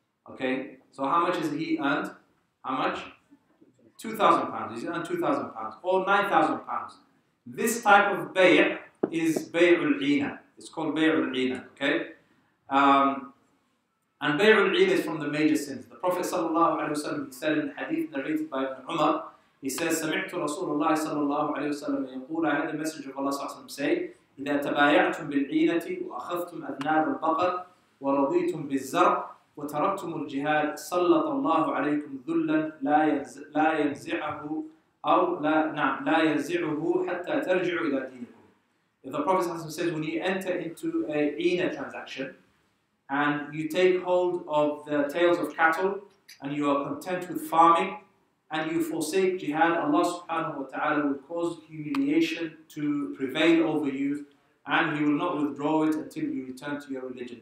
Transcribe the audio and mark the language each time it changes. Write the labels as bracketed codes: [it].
[en] Okay, so how much has he earned? How much? £2,000. He's earned £2,000 or £9,000. This type of bay' is bay'ul ina. It's called bay'ul ina. Okay, and bay'ul ina is from the major sins. The Prophet ﷺ said in the hadith narrated by Ibn Umar, he says, [ar] سمعت رسول الله صلى الله عليه وسلم يقول, [en] I heard the message of Allah ﷺ say, [ar] إذا تبايعتم بالعينة وأخذتم أذناب البقر ورضيتم بالزرع وتركتم الجهاد سلط الله عليكم ذلا لا ينزعه أو لا ينزعه حتى ترجعوا إلى دينكم. [en] If the Prophet says, when you enter into a ina transaction and you take hold of the tails of cattle and you are content with farming and you forsake jihad, Allah subhanahu wa ta'ala will cause humiliation to prevail over you and He will not withdraw it until you return to your religion.